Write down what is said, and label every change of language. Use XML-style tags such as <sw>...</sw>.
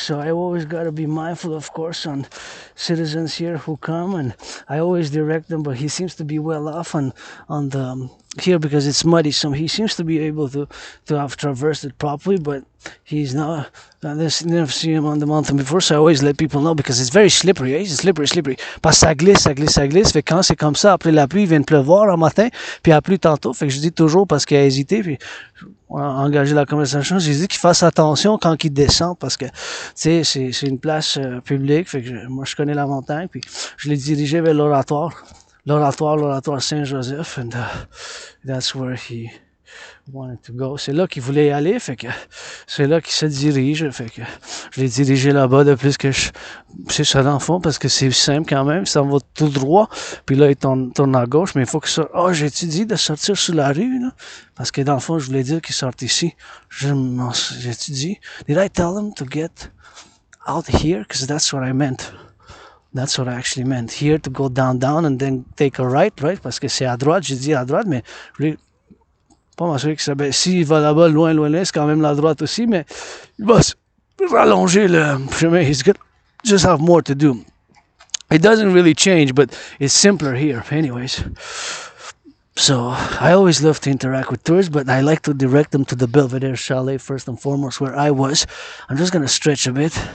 <en>So I always got to be mindful, of course, on citizens here who come, and I always direct them. But he seems to be well off on the here because it's muddy. So he seems to be able to have traversed it properly, but he's not. I never seen him on the mountain before, so I always let people know because it's very slippery. Eh? It's slippery.</en> <fr>Parce que ça glisse. Fait que quand c'est comme ça, après la pluie, il vient de pleuvoir un matin, puis il a plu tantôt. Fait que je dis toujours parce qu'il a hésité, puis on a engagé la conversation. J'ai dit qu'il fasse attention quand il descend parce que, tu sais, c'est une place publique. Fait que moi, je connais la montagne, puis je l'ai dirigé vers l'oratoire Saint-Joseph,</fr> <en>and that's where he wanted to go.</en> <fr>C'est là qu'il voulait y aller, fait que c'est là qu'il se dirige, fait que je l'ai dirigé là-bas depuis que c'est ça dans le fond, parce que c'est simple quand même, ça va tout droit, puis là il tourne à gauche, mais il faut que ça... Oh, j'ai-tu dit de sortir sur la rue, là? Parce que dans le fond, je voulais dire qu'il sorte ici. J'ai-tu dit?</fr> <en>Did I tell him to get out here? Because that's what I meant. That's what I actually meant. Here to go down and then take a right?</en> <fr>Parce que c'est à droite, j'ai dit à droite, mais je voulais pas m'assurer que ça... Ben, s'il va là-bas, loin, c'est quand même la droite aussi, mais il va se rallonger le chemin.</fr> <en>He's got just have more to do. It doesn't really change, but it's simpler here. Anyways. So, I always love to interact with tourists, but I like to direct them to the Belvedere Chalet first and foremost, where I was. I'm just gonna stretch a bit.</en>